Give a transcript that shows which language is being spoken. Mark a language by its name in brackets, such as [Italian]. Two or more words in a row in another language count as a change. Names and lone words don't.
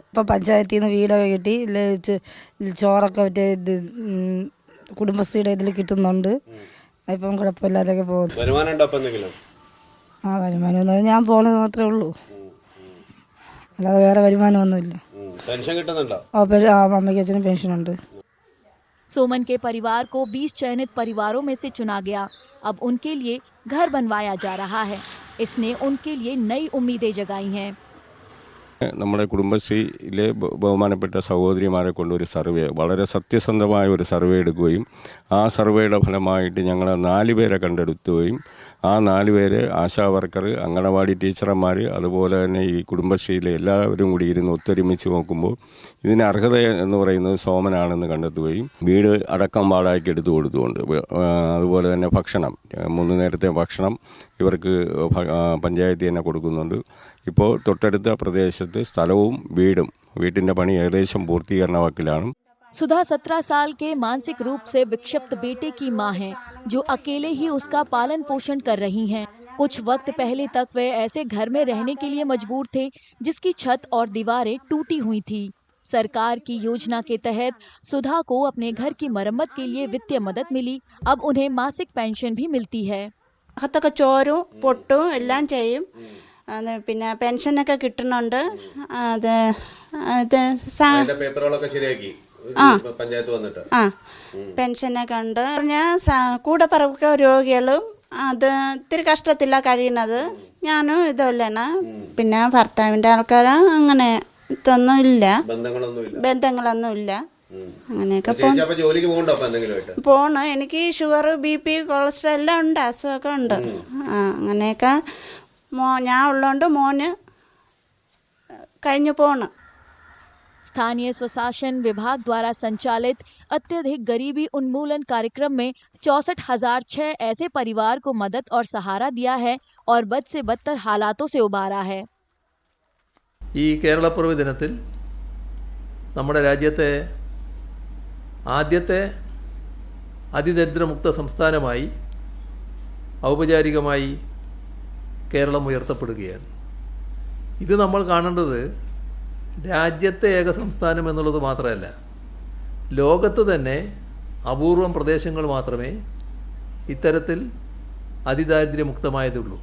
[Malayalam] ഇപ്പം പഞ്ചായത്തിൽ നിന്ന് വീടൊക്കെ കിട്ടി, ചോറൊക്കെ മറ്റേ ഇത് കുടുംബശ്രീയുടെ ഇതിൽ കിട്ടുന്നുണ്ട്. ഇപ്പം കുഴപ്പമില്ലാതൊക്കെ പോകുന്നു. വരുമാനം ഞാൻ പോണത് മാത്രമേ ഉള്ളൂ, അല്ലാതെ വേറെ വരുമാനമൊന്നുമില്ല. അമ്മയ്ക്ക് അച്ഛനും പെൻഷനുണ്ട്. [Hindi] सोमन के परिवार को 20 चयनित परिवारों में से चुना गया। अब उनके लिए घर बनवाया जा रहा है। इसने उनके लिए नई उम्मीदें जगाई हैं। [Malayalam] നമ്മുടെ കുടുംബശ്രീയിലെ ബഹുമാനപ്പെട്ട സഹോദരിമാരെ കൊണ്ടൊരു സർവേ, വളരെ സത്യസന്ധമായ ഒരു സർവേ എടുക്കുകയും ആ സർവേയുടെ ഫലമായിട്ട് ഞങ്ങൾ 4 പേരെ കണ്ടെടുക്കുകയും ആ 4 പേര് ആശാ വർക്കർ, അംഗനവാടി ടീച്ചർമാർ, അതുപോലെ തന്നെ ഈ കുടുംബശ്രീയിലെ എല്ലാവരും കൂടി ഇരുന്ന് ഒത്തൊരുമിച്ച് നോക്കുമ്പോൾ ഇതിന് അർഹത എന്ന് പറയുന്നത് സോമനാണെന്ന് കണ്ടെത്തുകയും വീട് അടക്കം വാടകയ്ക്ക് എടുത്തു കൊടുത്തുകൊണ്ട് അതുപോലെ തന്നെ ഭക്ഷണം 3 നേരത്തെ ഭക്ഷണം ഇവർക്ക് പഞ്ചായത്തിൽ തന്നെ കൊടുക്കുന്നുണ്ട്. ഇപ്പോൾ തൊട്ടടുത്ത പ്രദേശത്ത് സ്ഥലവും വീട്ടിൻ്റെ പണി ഏകദേശം പൂർത്തീകരണ വക്കിലാണ്. [Hindi] सुधा 17 साल के मानसिक रूप से विक्षिप्त बेटे की मां हैं, जो अकेले ही उसका पालन पोषण कर रही हैं। कुछ वक्त पहले तक वे ऐसे घर में रहने के लिए मजबूर थे जिसकी छत और दीवारें टूटी हुई थी। सरकार की योजना के तहत सुधा को अपने घर की मरम्मत के लिए वित्तीय मदद मिली। अब उन्हें मासिक पेंशन भी मिलती है. [Malayalam] അകത്തൊക്കെ ചോരും പൊട്ടും എല്ലാം ചെയ്യും. പിന്നെ പെൻഷനൊക്കെ കിട്ടുന്നുണ്ട്. പേപ്പറുകളൊക്കെ ശരിയാക്കി പഞ്ചായത്ത് വന്നിട്ട് പെൻഷനൊക്കെ ഉണ്ട്. കൂടെ പറക്ക രോഗികളും അത് ഇത്തിരി കഷ്ടത്തില്ല കഴിയുന്നത്. ഞാനും ഇതല്ലാണ്. പിന്നെ ഭർത്താവിൻ്റെ ആൾക്കാർ അങ്ങനെ ഇതൊന്നും ഇല്ല, ബന്ധങ്ങളൊന്നും ഇല്ല. അങ്ങനെയൊക്കെ പോണ്. എനിക്ക് ഷുഗർ, BP, കൊളസ്ട്രോൾ എല്ലാം ഉണ്ട്, അസുഖമൊക്കെ ഉണ്ട്. അങ്ങനെയൊക്കെ ഞാൻ ഉള്ളതുകൊണ്ട് മോന് കഴിഞ്ഞു പോണ്. [Hindi] स्थानीय स्वशासन विभाग द्वारा संचालित अत्यधिक गरीबी उन्मूलन कार्यक्रम में 64,006 ऐसे परिवार को मदद और सहारा दिया है और बद से बदतर हालातों से उबारा है. [Malayalam] ഈ കേരളപ്പിറവി ദിനത്തിൽ നമ്മുടെ രാജ്യത്തെ ആദ്യത്തെ അതിദരിദ്രമുക്ത സംസ്ഥാനമായി ഔപചാരികമായി കേരളം ഉയർത്തപ്പെടുകയാണ്. ഇത് നമ്മൾ കാണേണ്ടത് രാജ്യത്തെ ഏക സംസ്ഥാനം എന്നുള്ളത് മാത്രമല്ല, ലോകത്ത് തന്നെ അപൂർവം പ്രദേശങ്ങൾ മാത്രമേ ഇത്തരത്തിൽ അതിദാരിദ്ര്യമുക്തമായതുള്ളൂ.